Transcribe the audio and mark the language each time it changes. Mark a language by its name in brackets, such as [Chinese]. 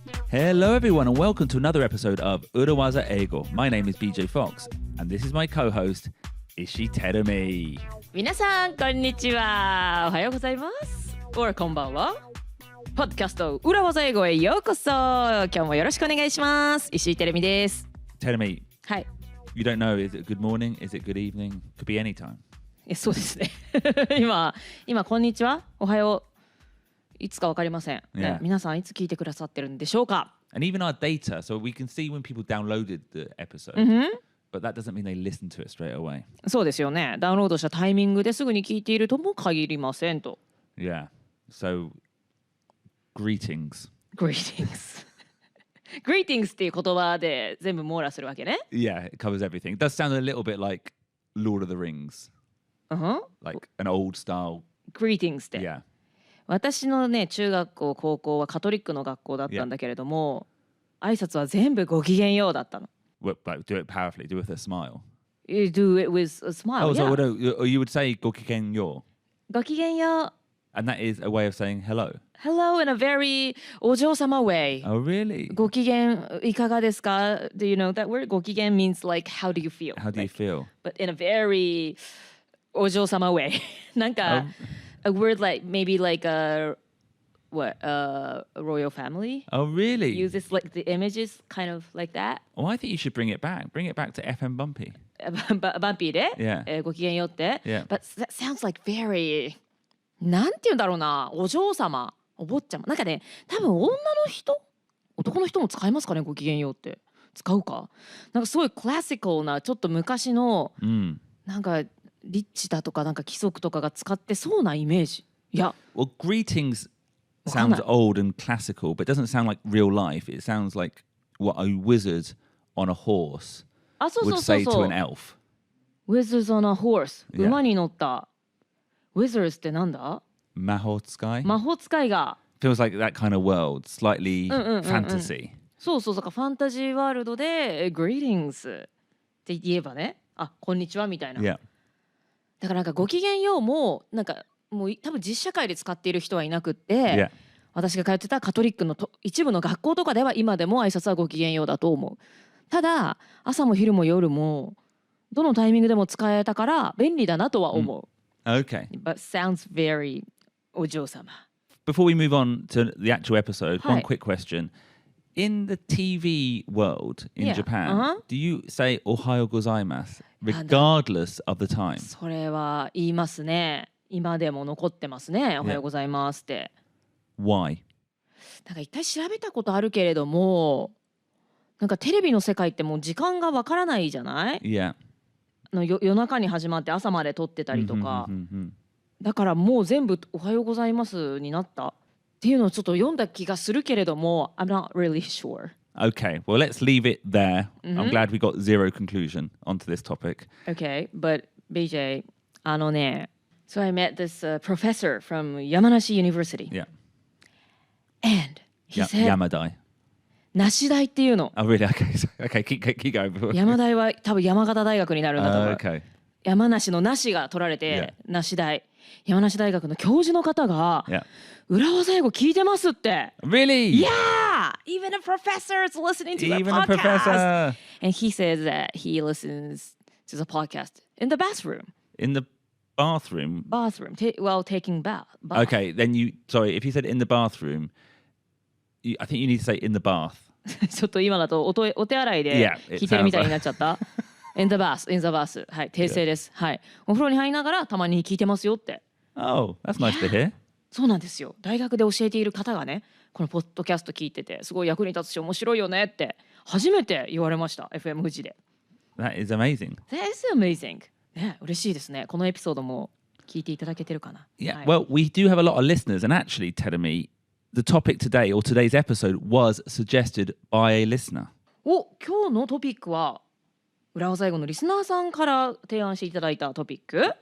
[English] Hello everyone and welcome to another episode of 裏技英語. My name is BJ Fox and this is my co-host, Ishi Terumi. [Japanese] 皆さんこんにちは。おはようございます。or こんばんは。ポッドキャスト裏技英語へようこそ。今日もよろしくお願いします。石井てるみです。 [English] Terumi, [Japanese] はい。 [English] you don't know, is it good morning? Is it good evening? Could be any time. [Japanese] そうですね。今こんにちは。おはよう。いつかわかりません、 [English] Yeah. [Japanese] 皆さんいつ聞いてくださってるんでしょうか。 [English] And even our data, so we can see when people downloaded the episode, but that doesn't mean they listen to it straight away. [Japanese] そうですよね。ダウンロードしたタイミングですぐに聞いているとも限りませんと。 [English] Yeah. So, greetings. Greetings. [Japanese] Greetings っていう言葉で全部網羅するわけね。 [English] Yeah, it covers everything. It does sound a little bit like Lord of the Rings. Like an old style. [Japanese] Greetings って。 [English] Yeah. [Japanese] 私のね中学校高校はカトリックの学校だったんだけれども、挨拶は全部ごきげんようだったの。 [English] But do it powerfully, do it with a smile. You do it with a smile. Oh, yeah. so no, you would say ごきげんよう. [Japanese] ごきげんよう。 [English] And that is a way of saying hello. Hello in a very お嬢様 way. Oh, really? [Japanese] ごきげんいかがですか? [English] Do you know that word? ごきげん means like how do you feel? How do you feel? But in a very お嬢様 way. なんか、a word like maybe like a royal family. Oh, really? Uses like the images kind of like that. Oh, I think you should bring it back. Bring it back to FM Bumpy. [Japanese] バンピーで、 [English] Yeah. [Japanese] ごきげんようって。 [English] Yeah. But that sounds like very [Japanese] なんて言うんだろうな、お嬢様、お坊ちゃま。なんかね、多分女の人、男の人も使いますかね、ごきげんようって。使うか。なんかすごいクラシカルな、ちょっと昔の、なんかリッチだとかなんか貴族とかが使ってそうなイメージ。いや。 [English] Well, greetings sounds old and classical, but it doesn't sound like real life. It sounds like what a wizard on a horse would say to an elf. Wizards on a horse. Yeah. [Japanese] 馬に乗った。 Wizards ってなんだ？魔法使い? 魔法使いが。 [English] Feels like that kind of world, slightly fantasy. [Japanese] そうそう、だからファンタジーワールドで Greetings って言えばね、あ、こんにちはみたいな。 [English] Yeah. [Japanese] だからなんかごきげんようもなんかもう多分実社会で使っている人はいなくって、 [English] Yeah. [Japanese] 私が通ってたカトリックの一部の学校とかでは今でも挨拶はごきげんようだと思う。ただ朝も昼も夜もどのタイミングでも使えたから便利だなとは思う。 [English] Okay. But sounds very お嬢様。 Before we move on to the actual episode, one Hi. quick question. In the TV world in Japan, do you say おはようございます regardless of the time? [Japanese] それは言いますね。今でも残ってますね。おはようございますって。 [English] Why? [Japanese] なんか一体調べたことあるけれども、なんかテレビの世界ってもう時間がわからないじゃない？ [English] Yeah. [Japanese] 夜中に始まって朝まで撮ってたりとか。だからもう全部おはようございますになったっていうのをちょっと読んだ気がするけれども [English] I'm not really sure. Okay, well let's leave it there. I'm glad we got zero conclusion onto this topic. Okay, but BJ, あのね、so I met this、professor from 山梨 University. Yeah. And he said, Yamadai. [Japanese] 梨大っていうの。 [English] Oh really? Okay, keep going. [Japanese] 山大は多分山形大学になるんだと思う。 [English] Okay. [Japanese] 山梨の梨が取られて、梨大。山梨大学の教授の方が、裏技英語聞いてますって。 [English] Really? Yeah! Even a professor is listening to Even a podcast. a professor. And he says that he listens to the podcast in the bathroom. In the bathroom? Bathroom, while taking bath. Okay, then sorry, if you said in the bathroom, I think you need to say in the bath. [Japanese] ちょっと今だとお手洗いで聞いてるみたいになっちゃった。 [English] In the bath, in the bath. [Japanese] はい、訂正です。はい。お風呂に入りながらたまに聞いてますよって。 [English] Oh, that's nice to hear. [Japanese] そうなんですよ。大学で教えている方がね、このポッドキャスト聞いてて、すごい役に立つし面白いよねって初めて言われました。 FM 富士で。 [English] That is amazing. That is amazing. [Japanese] ね、嬉しいですね。このエピソードも聞いていただけてるかな。 [English] Yeah, well, we do have a lot of listeners, and actually, Terumi, the topic today or today's episode was suggested by a listener. [Japanese] お、今日のトピックは裏技英語のリスナーさんから提案していただいたトピック。